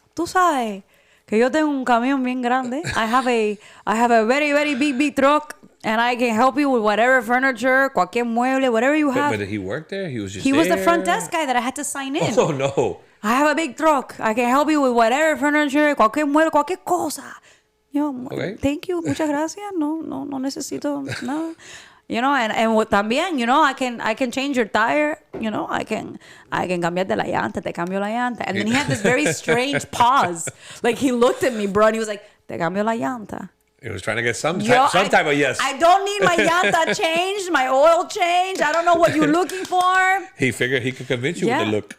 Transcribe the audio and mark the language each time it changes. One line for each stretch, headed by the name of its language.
Spanish: Tú sabes que yo tengo un camión bien grande.
English: I have a very, very big truck. And I can help you with whatever furniture,
Spanish: cualquier mueble,
English: whatever you have. But did he work there? He was the front desk guy that I had to sign in. Oh, no. I have a big truck. I can help you with whatever furniture,
Spanish: cualquier mueble, cualquier cosa.
English: Okay. Thank you,
Spanish: muchas gracias. No necesito nada.
English: And también, I can change your tire. I can
Spanish: cambiarte la llanta, te cambio la llanta.
English: And then he had this very strange pause. Like he looked at me, bro, and he was like,
Spanish: te cambio la llanta.
English: He was trying to get some type of yes. I don't need my llanta changed, my oil changed. I don't know what you're looking for. He figured he could convince you with the look.